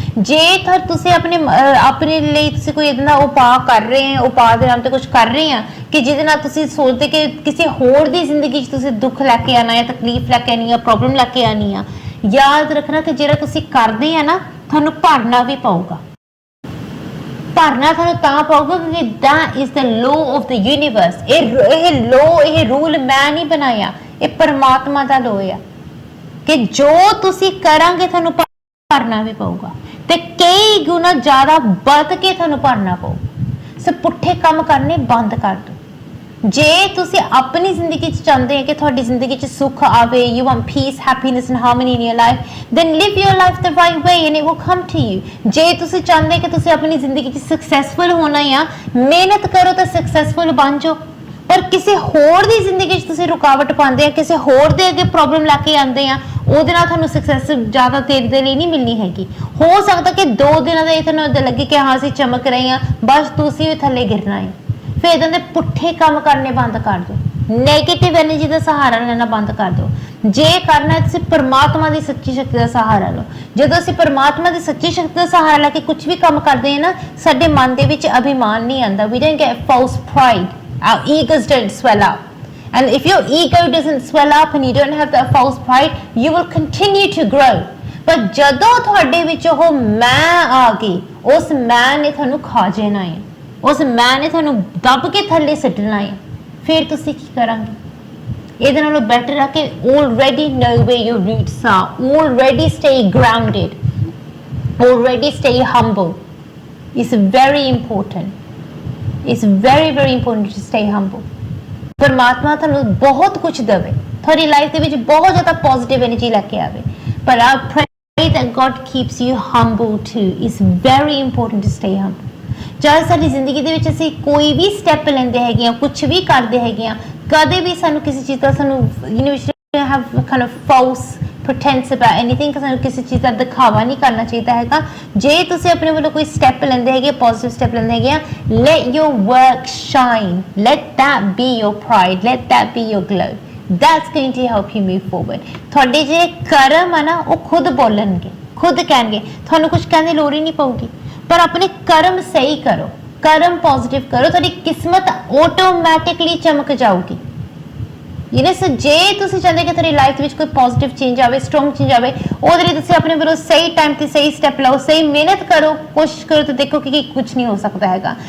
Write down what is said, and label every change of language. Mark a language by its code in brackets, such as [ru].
[pa] ਜੇਕਰ ਤੁਸੀਂ ਆਪਣੇ ਲਈ ਤੁਸੀਂ ਕੋਈ ਏਦਾਂ ਦਾ ਉਪਾਅ ਕਰ ਰਹੇ ਹੋ, ਉਪਾਅ ਦੇ ਨਾਮ ਤੇ ਕੁਝ ਕਰ ਰਹੇ ਆ ਕਿ ਜਿਹਦੇ ਨਾਲ ਤੁਸੀਂ ਸੋਚਦੇ ਕਿ ਕਿਸੇ ਹੋਰ ਦੀ ਜ਼ਿੰਦਗੀ 'ਚ ਤੁਸੀਂ ਦੁੱਖ ਲੈ ਕੇ ਆਉਣਾ ਜਾਂ ਤਕਲੀਫ ਲੈ ਕੇ ਆਉਣੀ ਆ, ਪ੍ਰੋਬਲਮ ਲੈ ਕੇ ਆਉਣੀ ਆ, ਯਾਦ ਰੱਖਣਾ ਕਿ ਜਿਹੜਾ ਤੁਸੀਂ ਕਰਦੇ ਆ ਨਾ, ਤੁਹਾਨੂੰ ਭਰਨਾ ਵੀ ਪਊਗਾ। ਭਰਨਾ ਤੁਹਾਨੂੰ ਤਾਂ ਪਊਗਾ ਕਿਉਂਕਿ [en] that is the law of the universe। [pa] ਇਹ ਰੂਲ ਮੈਂ ਨਹੀਂ ਬਣਾਇਆ, ਇਹ ਪਰਮਾਤਮਾ ਦਾ ਲਾਅ ਆ ਕਿ ਜੋ ਤੁਸੀਂ ਕਰਾਂਗੇ ਤੁਹਾਨੂੰ ਭਰਨਾ ਵੀ ਪਊਗਾ, ਤੇ ਕਈ ਗੁਣਾ ਜ਼ਿਆਦਾ ਵੱਧ ਕੇ ਤੁਹਾਨੂੰ ਭਰਨਾ ਪਊਗਾ। ਸੋ ਪੁੱਠੇ ਕੰਮ ਕਰਨੇ ਬੰਦ ਕਰ ਦਿਓ। ਜੇ ਤੁਸੀਂ ਆਪਣੀ ਜ਼ਿੰਦਗੀ 'ਚ ਚਾਹੁੰਦੇ ਹੋ ਕਿ ਤੁਹਾਡੀ ਜ਼ਿੰਦਗੀ 'ਚ ਸੁੱਖ ਆਵੇ, [en] you want peace, happiness and harmony in your life, then live your life the right way and it will come to you। [pa] ਜੇ ਤੁਸੀਂ ਚਾਹੁੰਦੇ ਕਿ ਤੁਸੀਂ ਆਪਣੀ ਜ਼ਿੰਦਗੀ 'ਚ ਸਕਸੈਸਫੁਲ ਹੋਣਾ ਆ, ਮਿਹਨਤ ਕਰੋ ਤਾਂ ਸਕਸੈਸਫੁਲ ਬਣ ਜਾਓ। ਪਰ ਕਿਸੇ ਹੋਰ ਦੀ ਜ਼ਿੰਦਗੀ 'ਚ ਤੁਸੀਂ ਰੁਕਾਵਟ ਪਾਉਂਦੇ ਆ, ਕਿਸੇ ਹੋਰ ਦੇ ਅੱਗੇ ਪ੍ਰੋਬਲਮ ਲੈ ਕੇ ਆਉਂਦੇ ਆ, ਉਹਦੇ ਨਾਲ ਤੁਹਾਨੂੰ ਸਕਸੈਸ ਜ਼ਿਆਦਾ ਦੇਰ ਦੇ ਲਈ ਨਹੀਂ ਮਿਲਣੀ ਹੈਗੀ। ਹੋ ਸਕਦਾ ਕਿ 2 ਦਿਨਾਂ ਦਾ ਇਹ ਤੁਹਾਨੂੰ ਲੱਗੇ ਕਿ ਹਾਂ ਅਸੀਂ ਚਮਕ ਰਹੇ ਹਾਂ, ਬਸ ਤੁਸੀਂ ਵੀ ਥੱਲੇ ਗਿਰਨਾ ਹੈ। ਫਿਰ ਇਦਾਂ ਦੇ ਪੁੱਠੇ ਕੰਮ ਕਰਨੇ ਬੰਦ ਕਰ ਦਿਓ, ਨੈਗੇਟਿਵ એનર્ਜੀ ਦਾ ਸਹਾਰਾ ਲੈਣਾ ਬੰਦ ਕਰ ਦਿਓ। ਜੇ ਕਰਨਾ ਤੁਸੀਂ ਪਰਮਾਤਮਾ ਦੀ ਸੱਚੀ ਸ਼ਕਤੀ ਦਾ ਸਹਾਰਾ ਲਓ। ਜਦੋਂ ਅਸੀਂ ਪਰਮਾਤਮਾ ਦੀ ਸੱਚੀ ਸ਼ਕਤੀ ਦਾ ਸਹਾਰਾ ਲੈ ਕੇ ਕੁਝ ਵੀ ਕੰਮ ਕਰਦੇ ਹਾਂ ਨਾ, ਸਾਡੇ ਮਨ ਦੇ ਵਿੱਚ ਅਭਿਮਾਨ ਨਹੀਂ ਆਉਂਦਾ। [en] We don't get false pride. Our egos don't swell up. And if your ego doesn't swell up and you don't have that false pride, you will continue to grow. [pa] ਪਰ ਜਦੋਂ ਤੁਹਾਡੇ ਵਿੱਚ ਉਹ ਮੈਂ ਆ ਗਈ, ਉਸ ਮੈਂ ਨੇ ਤੁਹਾਨੂੰ ਖਾ ਜਾਣਾ ਹੈ, ਉਸ ਮੈਂ ਨੇ ਤੁਹਾਨੂੰ ਦੱਬ ਕੇ ਥੱਲੇ ਸੁੱਟਣਾ ਹੈ, ਫਿਰ ਤੁਸੀਂ ਕੀ ਕਰਾਂਗੇ? ਇਹਦੇ ਨਾਲੋਂ ਬੈਟਰ ਆ ਕਿ [en] already know where your roots are, already stay grounded, already stay humble. It's very important. It's very, very important to stay humble. [pa] ਪਰਮਾਤਮਾ ਤੁਹਾਨੂੰ ਬਹੁਤ ਕੁਝ ਦੇਵੇ, ਤੁਹਾਡੀ ਲਾਈਫ ਦੇ ਵਿੱਚ ਬਹੁਤ ਜ਼ਿਆਦਾ ਪੋਜ਼ਿਟਿਵ એનર્ਜੀ ਲੈ ਕੇ ਆਵੇ, ਪਰ [en] I pray that God keeps you humble too. It's very important to stay humble. [pa] ਜਦ ਸਾਡੀ ਜ਼ਿੰਦਗੀ ਦੇ ਵਿੱਚ ਅਸੀਂ ਕੋਈ ਵੀ ਸਟੈਪ ਲੈਂਦੇ ਹੈਗੇ ਆ, ਕੁਝ ਵੀ ਕਰਦੇ ਹੈਗੇ ਆ, ਕਦੇ ਵੀ ਸਾਨੂੰ ਕਿਸੇ ਚੀਜ਼ ਦਾ ਸਾਨੂੰ [en] have kind of false pretense about anything, [pa] ਸਾਨੂੰ ਕਿਸੇ ਚੀਜ਼ ਦਾ ਦਿਖਾਵਾ ਨਹੀਂ ਕਰਨਾ ਚਾਹੀਦਾ ਹੈਗਾ। ਜੇ ਤੁਸੀਂ ਆਪਣੇ ਵੱਲੋਂ ਕੋਈ ਸਟੈਪ ਲੈਂਦੇ ਹੈਗੇ, ਪੋਜ਼ਿਟਿਵ ਸਟੈਪ ਲੈਂਦੇ ਹੈਗੇ ਆ, [en] let your work shine, let that be your pride, let that be your glow. That's going to help you move forward. [pa] ਤੁਹਾਡੇ ਜਿਹੜੇ ਕਰਮ ਆ ਨਾ, ਉਹ ਖੁਦ ਬੋਲਣਗੇ, ਖੁਦ ਕਹਿਣਗੇ, ਤੁਹਾਨੂੰ ਕੁਝ ਕਹਿਣ ਦੀ ਲੋੜ ਹੀ ਨਹੀਂ ਪਊਗੀ। ਪਰ ਆਪਣੇ ਕਰਮ ਸਹੀ ਕਰੋ, ਕਰਮ ਪੋਜ਼ਿਟਿਵ ਕਰੋ, ਤੁਹਾਡੀ ਕਿਸਮਤ ਆਟੋਮੈਟਿਕਲੀ ਚਮਕ ਜਾਊਗੀ। ਸੋ ਜੇ ਤੁਸੀਂ ਚਾਹੁੰਦੇ ਕਿ ਤੁਹਾਡੀ ਲਾਈਫ ਵਿੱਚ ਕੋਈ ਪੋਜ਼ਿਟਿਵ ਚੇਂਜ ਆਵੇ, ਸਟਰੋਂਗ ਚੇਂਜ ਆਵੇ, ਉਹਦੇ ਲਈ ਤੁਸੀਂ ਆਪਣੇ ਵੱਲੋਂ ਸਹੀ ਟਾਈਮ ਤੇ ਸਹੀ ਸਟੈਪ ਲਓ, ਸਹੀ ਮਿਹਨਤ ਕਰੋ, ਕੋਸ਼ਿਸ਼ ਕਰੋ, ਤਾਂ ਦੇਖੋ ਕਿ ਕੁਝ ਨਹੀਂ ਹੋ ਸਕਦਾ ਹੈਗਾ।